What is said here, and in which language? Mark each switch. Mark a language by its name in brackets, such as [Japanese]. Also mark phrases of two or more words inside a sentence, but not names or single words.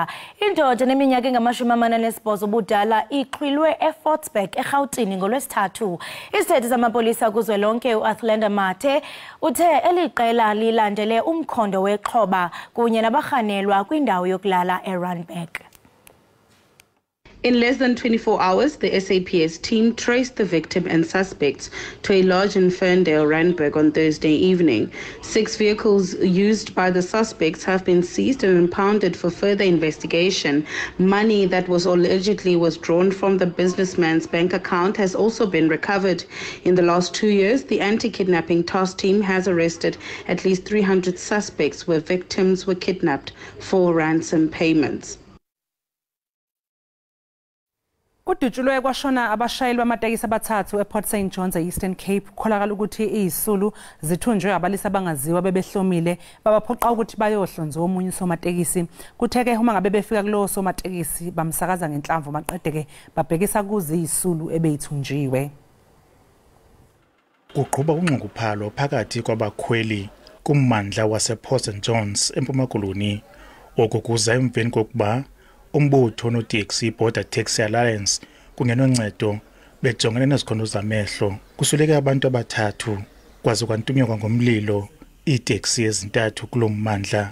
[Xhosa] Indoda neminyaka engama-48 ubudala ixhwilwe eFortsburg eRhawutini ngolwesithathu. Isithethi samapolisa kuzwelonke uAthlenda Mathe uthe eliqela lilandele umkhondo wexhoba kunye nabarhanelwa kwindawo yokulala Randburg. [English] In less than 24 hours, the SAPS team traced the victim and suspects to a lodge in Ferndale, Randburg on Thursday evening. 6 vehicles used by the suspects have been seized and impounded for further investigation. Money that was allegedly withdrawn from the businessman's bank account has also been recovered. In the last 2 years, the anti-kidnapping task team has arrested at least 300 suspects where victims were kidnapped for ransom payments. [Zulu] Kudutshulwe kwashona abashayeli bamatekisi abathathu ePort St John's eEastern Cape kholakala ukuthi izisulu zithunjwe abalisi abangaziwa bebehlomile babaphoqa ukuthi bayohlonza omunye somatekisi. Kutheke uma ngabe befika kulo somatekisi bamsakaza ngenhlamvu maqedeke babhekisa kuzi izisulu ebeyithunjiwe. [Xhosa] Kuqhuba unxunguphalo phakathi kwabakhweli kummandla wasePort St John's eMpuma Koloni okukuza emveni kokuba umbutho notaxi Border Taxi Alliance kungenoncedo bejongene nezikhondo zamehlo kusuleke abantu abathathu kwaze kwantunywa ngomlilo iitaxi ezintathu kulommandla.